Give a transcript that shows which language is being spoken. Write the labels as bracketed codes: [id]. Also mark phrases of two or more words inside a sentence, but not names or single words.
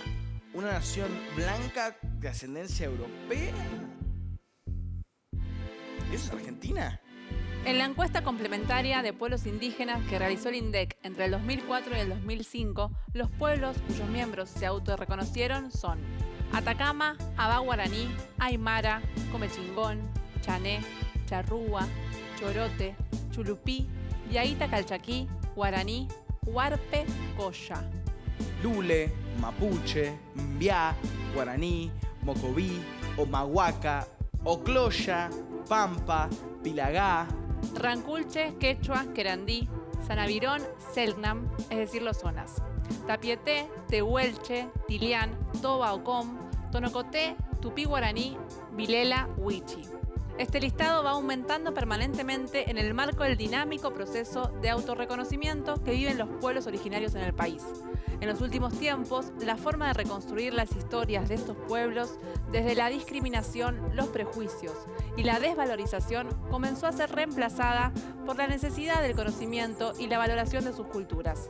[es] ¿Una nación blanca de ascendencia europea? ¿Eso es Argentina? En la encuesta complementaria de pueblos indígenas que realizó el INDEC entre el 2004 y el 2005, los pueblos cuyos miembros se autorreconocieron son Atacama, Abá Guaraní, Aymara, Comechingón, Chané, Charrúa, Chorote, Chulupí, Yaíta Calchaquí, Guaraní, Huarpe, Coya. Lule, Mapuche, Mbiá, Guaraní, Mocoví, Omahuaca, Ocloya, Pampa, Pilagá, Ranculche, Quechua, Querandí, Sanavirón, Selknam, es decir, los zonas. Tapieté, Tehuelche, Tilián, Toba Ocom, Tonocoté, Tupí Guaraní, Vilela, Huichi. Este listado va aumentando permanentemente en el marco del dinámico proceso de autorreconocimiento que viven los pueblos originarios en el país. En los últimos tiempos, la forma de reconstruir las historias de estos pueblos, desde la discriminación, los prejuicios y la desvalorización, comenzó a ser reemplazada por la necesidad del conocimiento y la valoración de sus culturas.